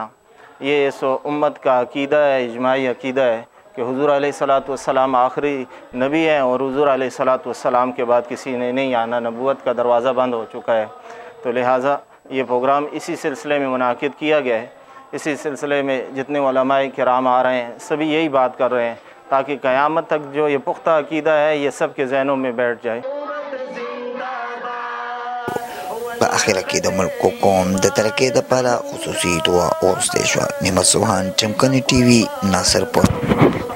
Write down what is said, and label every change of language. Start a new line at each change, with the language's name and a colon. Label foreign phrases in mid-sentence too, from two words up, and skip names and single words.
Urdu: یہ اس امت کا عقیدہ ہے، اجماعی عقیدہ ہے کہ حضور علیہ الصلوۃ والسلام آخری نبی ہیں اور حضور علیہ الصلوۃ والسلام کے بعد کسی نے نہیں آنا. نبوت کا دروازہ بند ہو چکا ہے. تو لہٰذا یہ پروگرام اسی سلسلے میں منعقد کیا گیا ہے. اسی سلسلے میں جتنے علماء کرام آ رہے ہیں سبھی یہی بات کر رہے ہیں تاکہ قیامت تک جو یہ پختہ عقیدہ ہے یہ سب کے ذہنوں میں بیٹھ جائے.
Pashto: په اخره کې د ملک قوم د ترقۍ لپاره خصوصي دعا ورسته شوه. نعمت سبحان چمکني ټي وي ناصرپور.